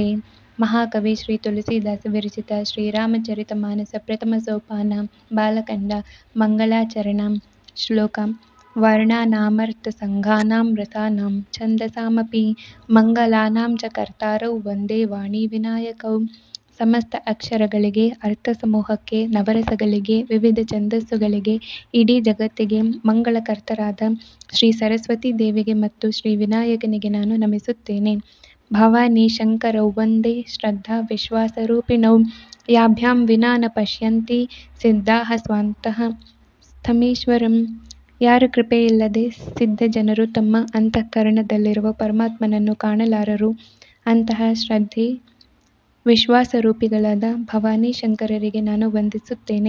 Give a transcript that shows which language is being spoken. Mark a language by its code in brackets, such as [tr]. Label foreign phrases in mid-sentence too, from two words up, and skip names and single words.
[sa] महाकवि श्री तुलसीदास विरचित श्रीरामचरितमानस प्रथमसोपान बालकाण्ड मङ्गलाचरणं श्लोकं वर्णानामर्थसङ्घानां रसानां छन्दसामपि मङ्गलानां च कर्तारौ वन्दे वाणीविनायकौ। [kn] ಸಮಸ್ತ ಅಕ್ಷರಗಳಿಗೆ, ಅರ್ಥ ಸಮೂಹಕ್ಕೆ, ನವರಸಗಳಿಗೆ, ವಿವಿಧ ಛಂದಸ್ಸುಗಳಿಗೆ, ಇಡೀ ಜಗತ್ತಿಗೆ ಮಂಗಳಕರ್ತರಾದ ಶ್ರೀ ಸರಸ್ವತೀ ದೇವಿಗೆ ಮತ್ತು ಶ್ರೀ ವಿನಾಯಕನಿಗೆ ನಾನು ನಮಿಸುತ್ತೇನೆ. [sa] ಭವಾನಿ ಶಂಕರೌ ವಂದೇ ಶ್ರದ್ಧಾ ವಿಶ್ವಾಸರೂಪಿಣೌ ಯಾಭ್ಯಾಂ ವಿನಾ ನ ಪಶ್ಯಂತಿ ಸಿದ್ಧಾಃ ಸ್ವಾಂತಃ ಸ್ಥಮೀಶ್ವರಂ. [kn] ಯಾರ ಕೃಪೆಯಿಲ್ಲದೆ ಸಿದ್ಧ ಜನರು ತಮ್ಮ ಅಂತಃಕರಣದಲ್ಲಿರುವ ಪರಮಾತ್ಮನನ್ನು ಕಾಣಲಾರರು. ಅಂತಹ ಶ್ರದ್ಧೆ ವಿಶ್ವಾಸರೂಪಿಗಳಾದ ಭವಾನಿ ಶಂಕರರಿಗೆ ನಾನು ವಂದಿಸುತ್ತೇನೆ.